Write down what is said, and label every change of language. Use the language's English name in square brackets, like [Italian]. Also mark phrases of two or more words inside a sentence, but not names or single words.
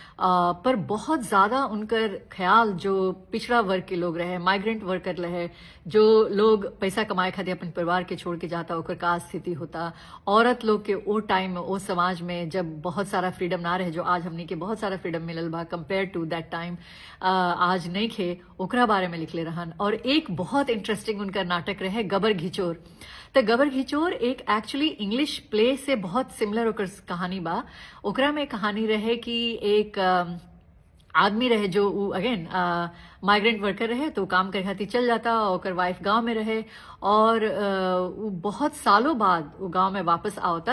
[Bhojpuri] पर बहुत ज्यादा उनकर ख्याल जो पिछड़ा वर्ग के लोग रहे, माइग्रेंट वर्कर रहे, जो लोग पैसा कमाए खातिर अपन परिवार के छोड़ के जाता, ओकर का स्थिति होता। औरत लोग के वो टाइम में, वो समाज में जब बहुत सारा फ्रीडम ना रहे, जो आज हमने के बहुत सारा फ्रीडम मिलल बा [English] compare to that time, [Bhojpuri] आज नहीं खे, ओकरा बारे में लिखले रहन। और एक बहुत इंटरेस्टिंग उनका नाटक रहे गबर घिचोर। तो गबर घिचोर एक एक्चुअली [English] English play [Bhojpuri] से बहुत सिमिलर ओकर कहानी बा। ओकरा में कहानी रहे कि एक आदमी रहे जो अगेन [English] migrant worker [Bhojpuri] रहे, तो काम करे खातिर चल जाता, ओकर वाइफ गांव में रहे, और वो बहुत सालों बाद वो गांव में वापस आवता।